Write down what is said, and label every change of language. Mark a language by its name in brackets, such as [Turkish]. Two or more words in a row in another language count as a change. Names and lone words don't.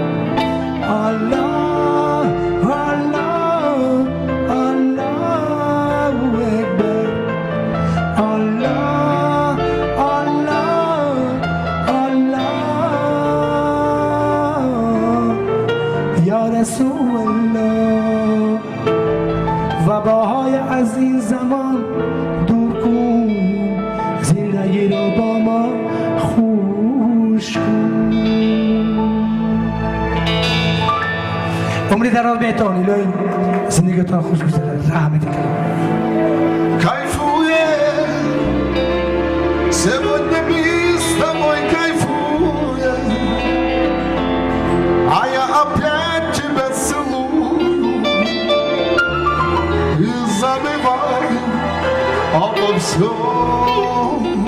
[Arabic] الله الله الله اکبر الله الله الله یا رسول الله [Persian] وباهای از این زمان دور کن زندگی رو با ما خوش کن عمری دراز بهتون الهی زندگیتون خوش بگذره رحمت کنم [Russian] Кайфує, сегодня мы с тобой кайфуем, а я опять тебя целую и забываю обо всем.